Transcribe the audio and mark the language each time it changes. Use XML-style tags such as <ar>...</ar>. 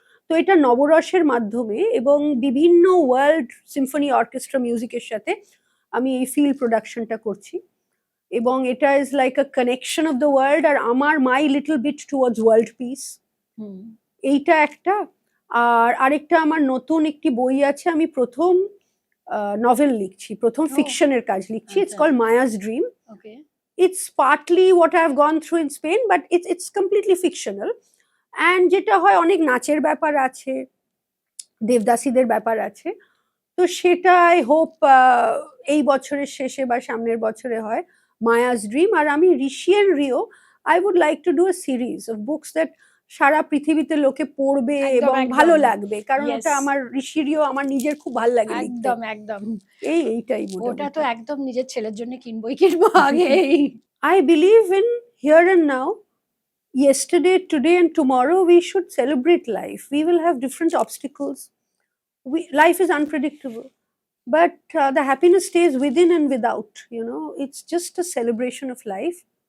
<bn>তো এটা নবরসের মাধ্যমে এবং বিভিন্ন ওয়ার্ল্ড সিম্ফনি অর্কেস্ট্রা মিউজিকের সাথে আমি এই ফিল প্রোডাকশনটা করছি, এবং এটা</bn> <en>is like a connection of the world,</en> <bn>আর আমার</bn> <en>my little bit towards world peace,</en> <bn>এইটা একটা। আর আরেকটা, আমার নতুন একটি বই আছে, আমি প্রথম নভেল লিখছি, প্রথম ফিকশনের কাজ লিখছি।</bn> <en>It's called Maya's dream. It's partly what I've gone through in Spain, but it's completely fictional.</en> <bn>And যেটা হয়, অনেক নাচের ব্যাপার আছে, দেবদাসীদের ব্যাপার আছে। তো সেটা</bn> <en>I hope</en> <bn>এই বছরের শেষে বা সামনের বছরে হয়, মায়াস ড্রিম। আর আমি ঋষি and Rio,</bn> <en>I would like to do a series of books that</en> <bn>সারা পৃথিবীতে লোকে পড়বে এবং ভালো লাগবে, কারণ ওটা আমার ঋষি রিও আমার নিজের খুব ভালো লাগে লিখতে। একদম একদম এইটাই ওটা তো একদম নিজের ছেলের জন্য কিনবো আগে।</bn> <en>I believe in here and now. Yesterday, today, and tomorrow, we should celebrate life. We will have different obstacles. Life is unpredictable. but the happiness stays within and without. It's just a celebration of life,</en>